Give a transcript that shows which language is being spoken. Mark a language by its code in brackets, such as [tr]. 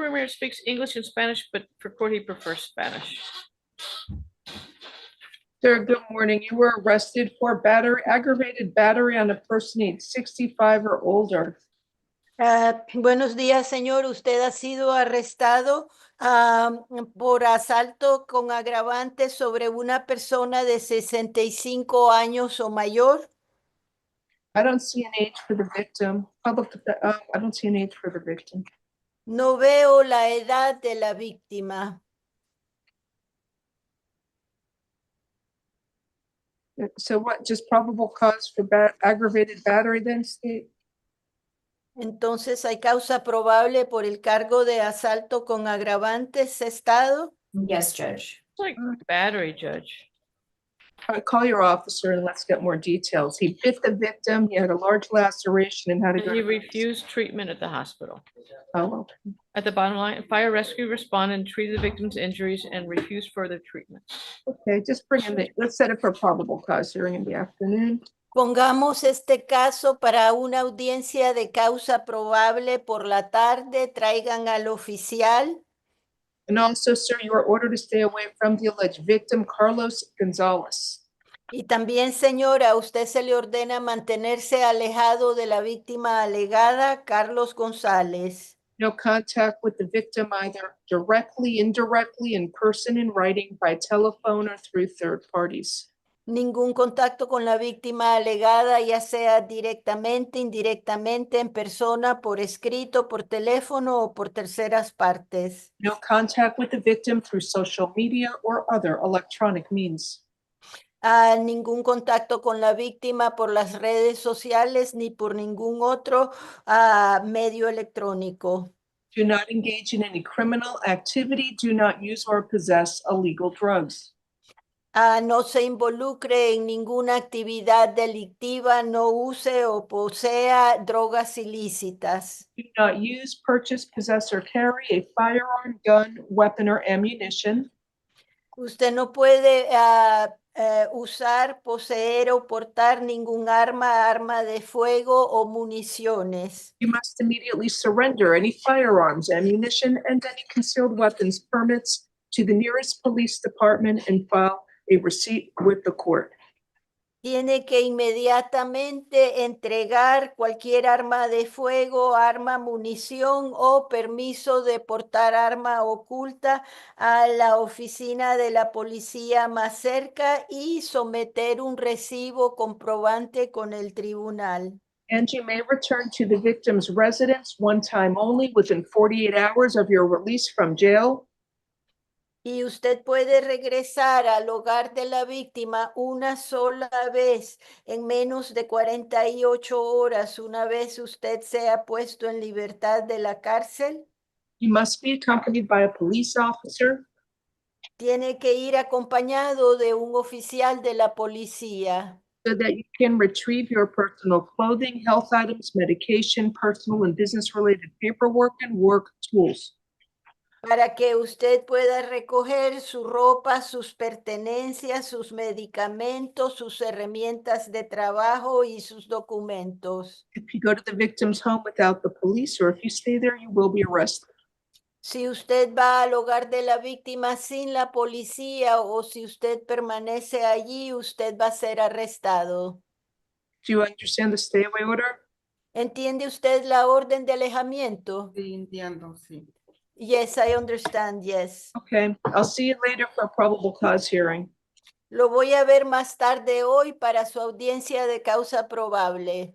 [en] Ramirez speaks English and Spanish, but for court he prefers Spanish. Sir, good morning. You were arrested for aggravated battery on a person aged 65 or older. [es] Buenos días, señor. Usted ha sido arrestado por asalto con agravantes sobre una persona de 65 años o mayor. [en] I don't see an age for the victim. I don't see an age for the victim. [es] No veo la edad de la víctima. [en] So what, just probable cause for aggravated battery then, state? [es] Entonces, ¿hay causa probable por el cargo de asalto con agravantes, Estado? [en] Yes, Judge. It's like battery, Judge. Call your officer and let's get more details. He bit the victim, he had a large laceration and had to And go he to... refused treatment at the hospital. Oh, okay. At the bottom line, fire rescue responded and treated the victim's injuries and refused further treatment. Okay, just bring in let's set it for probable cause hearing in the afternoon. [es] Pongamos este caso para una audiencia de causa probable por la tarde. Traigan al oficial. [en] And also, sir, you are ordered to stay away from the alleged victim, Carlos Gonzalez. [es] Y también, señora, a usted se le ordena mantenerse alejado de la víctima alegada, Carlos González. [en] No contact with the victim either directly, indirectly, in person, in writing, by telephone, or through third parties. [es] Ningún contacto con la víctima alegada, ya sea directamente, indirectamente, en persona, por escrito, por teléfono o por terceras partes. [en] No contact with the victim through social media or other electronic means. [es] Ningún contacto con la víctima por las redes sociales ni por ningún otro medio electrónico. [en] Do not engage in any criminal activity. Do not use or possess illegal drugs. [es] No se involucre en ninguna actividad delictiva, no use o posea drogas ilícitas. [en] Do not use, purchase, possess, or carry a firearm, gun, weapon, or ammunition. [es] Usted no puede usar, poseer o portar ningún arma de fuego o municiones. [en] You must immediately surrender any firearms, ammunition, and any concealed weapons permits to the nearest police department and file a receipt with the court. [es] Tiene que inmediatamente entregar cualquier arma de fuego, arma, munición o permiso de portar arma oculta a la oficina de la policía más cerca y someter un recibo comprobante con el tribunal. [en] And you may return to the victim's residence one time only within 48 hours of your release from jail. [es] Y usted puede regresar al hogar de la víctima una sola vez en menos de 48 horas, una vez usted sea puesto en libertad de la cárcel. [en] You must be accompanied by a police officer. [es] Tiene que ir acompañado de un oficial de la policía. [en] So that you can retrieve your personal clothing, health items, medication, personal and business-related paperwork, and work tools. [es] Para que usted pueda recoger su ropa, sus pertenencias, sus medicamentos, sus herramientas de trabajo y sus documentos. [en] If you go to the victim's home without the police, or if you stay there, you will be arrested. [es] Si usted va al hogar de la víctima sin la policía o si usted permanece allí, usted va a ser arrestado. [en] Do you understand the stay away order? [es] ¿Entiende usted la orden de alejamiento? Sí, entiendo, sí. [en] Yes, I understand, yes. Okay, I'll see you later for a probable cause hearing. [es] Lo voy a ver más tarde hoy para su audiencia de causa probable.